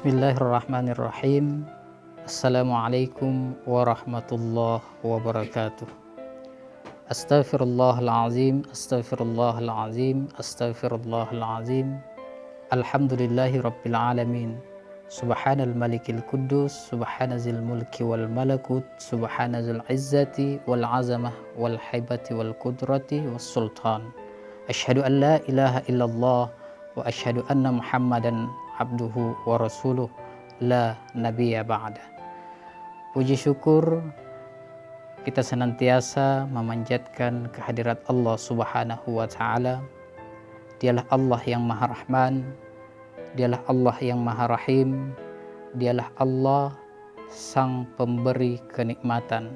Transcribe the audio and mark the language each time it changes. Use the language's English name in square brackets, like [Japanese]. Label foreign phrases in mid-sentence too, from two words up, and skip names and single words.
[Arabic] بسم الله الرحمن الرحيم. السلام عليكم ورحمة الله وبركاته. أستغفر الله العظيم، أستغفر الله العظيم، أستغفر الله العظيم. الحمد لله رب العالمين. سبحان الملك القدوس، سبحان ذي الملك والملكوت، سبحان ذي العزة والعظمة والهيبة والقدرة والسلطان. أشهد أن لا إله إلا الله وأشهد أن محمدا عبده ورسوله لا نبي بعد. [Indonesian] Puji syukur kita senantiasa memanjatkan kehadirat Allah [Arabic] سبحانه وتعالى. [Indonesian] Dialah Allah yang Maha Rahman, Dialah Allah yang Maha Rahim, Dialah Allah sang pemberi kenikmatan.